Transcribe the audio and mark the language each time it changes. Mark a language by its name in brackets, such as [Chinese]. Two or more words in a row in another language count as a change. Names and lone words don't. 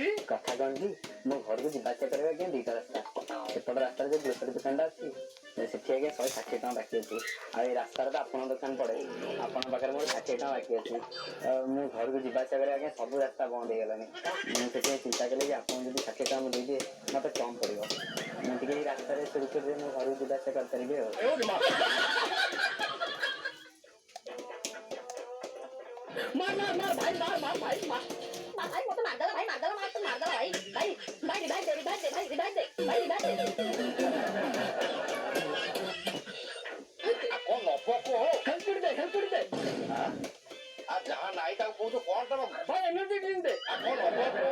[Odia] କଥା କଣ କି ମୋ ଘରକୁ ଯିବା ଆସିବା କରିବା ଆଜ୍ଞା 2ଟା ରାସ୍ତା ସେପଟ ରାସ୍ତାରେ ଯୋଉ ଗ୍ରୋସରୀ ଦୋକାନଟା ଅଛି ସେଠି ଆଜ୍ଞା 160 ଟଙ୍କା ବାକି ଅଛି ଆଉ ଏଇ ରାସ୍ତାରେ ତ ଆପଣଙ୍କ ଦୋକାନ ପଡେ ଆପଣଙ୍କ ପାଖରେ ମୋର 60 ଟଙ୍କା ବାକି ଅଛି ମୁଁ ଘରକୁ ଯିବା ଆସିବା କରିବା ଆଜ୍ଞା ସବୁ ରାସ୍ତା ବନ୍ଦ ହେଇଗଲାଣି ମୁଁ ସେଥିପାଇଁ ଚିନ୍ତା କଲି କି ଆପଣଙ୍କୁ ଯଦି 60 ଟଙ୍କା ମୁଁ ଦେଇଦିଏ ମତେ କମ୍ ପଡିବ ମୁଁ ଟିକେ ଏଇ ରାସ୍ତାରେ ସୁରୁଖୁରୁରେ ମୋ ଘରକୁ ଯିବା ଆସିବା କରିପାରିବି ଆଉ [Hindi] मार मार मार भाई मार मार भाई मार मार भाई वो तो मार दो भाई मार दो भाई भाई भाई रिवाइव दे भाई रिवाइव दे [Odia] କଣ ନବ କୁହ ହେଲ୍ପ କରିଦେ ଯାହା ନାଇଁ ତାକୁ କହୁଛ କଣ ତମ ଭାଇ [English] energy drink [Odia] ଦେ କଣ ନବ କୁହ